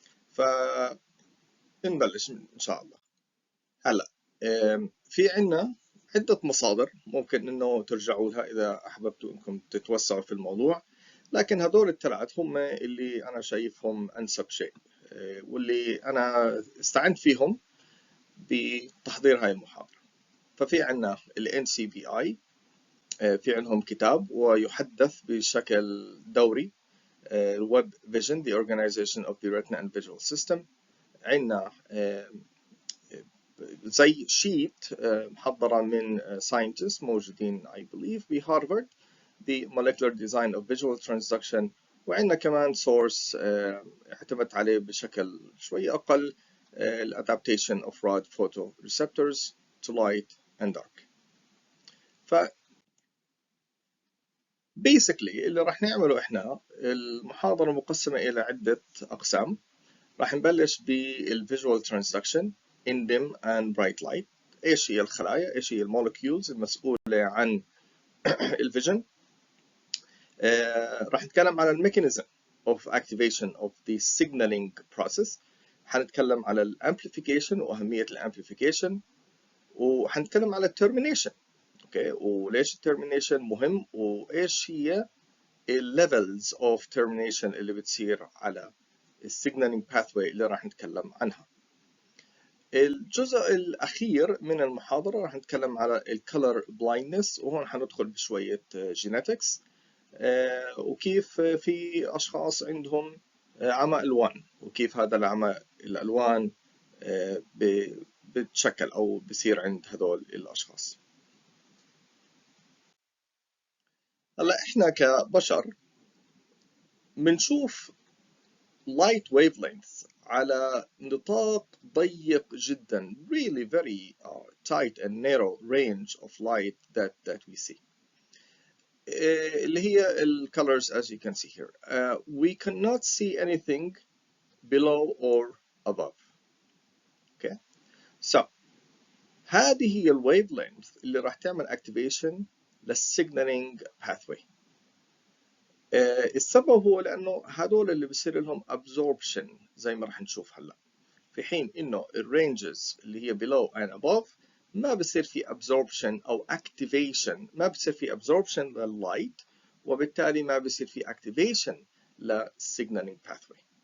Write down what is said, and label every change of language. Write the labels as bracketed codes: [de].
[ar] فنبلش إن شاء الله. هلا في عنا عدة مصادر ممكن انه ترجعوا لها اذا احببتوا انكم تتوسعوا في الموضوع، لكن هدول الثلاث هم اللي انا شايفهم انسب شيء، واللي انا استعنت فيهم بتحضير هاي المحاضرة. ففي عنا ال NCBI، في عندهم كتاب ويحدث بشكل دوري، [en] Web Vision The Organization of the Retina and Visual System. [ar] عنا زي شيت محضرة من scientists موجودين [en] I believe [ar] بهارفارد، [en] The Molecular Design of Visual Transduction. [ar] وعندنا كمان source اعتمدت عليه بشكل شوي أقل، [en] Adaptation of Rod Photoreceptors to Light and Dark. [ar] ف basically اللي راح نعمله إحنا، المحاضرة مقسمة إلى عدة أقسام. راح نبلش بالفيجوال ترانسدكشن [en] in dim and bright light. [ar] ايش هي الخلايا، ايش هي المولكيولز المسؤولة عن الفيجن. راح نتكلم على الميكانيزم [en] of activation of the signaling process. [ar] حنتكلم على الامبليفيكيشن واهمية الامبليفيكيشن، وحنتكلم على الترمينيشن. اوكي، وليش الترمينيشن مهم، وايش هي الليفلز اوف ترمينيشن اللي بتصير على السيجنالينج باثوي اللي راح نتكلم عنها. الجزء الأخير من المحاضرة راح نتكلم على الكولر بلايندنس، وهون حندخل بشوية جينيتكس، وكيف في أشخاص عندهم عمى ألوان، وكيف هذا العمى الألوان بتشكل أو بصير عند هذول الأشخاص. هلا إحنا كبشر بنشوف [en] light wavelengths [ar] على نطاق ضيق جدا، [en] really very tight and narrow range of light that we see. [ar] اللي هي ال [en] colors as you can see here. We cannot see anything below or above. Okay, so [ar] هذه هي ال wavelength اللي راح تعمل activation للsignaling pathway. السبب هو لأنه هدول اللي بصير لهم absorption زي ما راح نشوف هلا، في حين إنه الرينجز اللي هي [en] below and above [ar] ما بصير في absorption أو activation، ما بصير في absorption للlight، وبالتالي ما بصير في activation للsignaling pathway.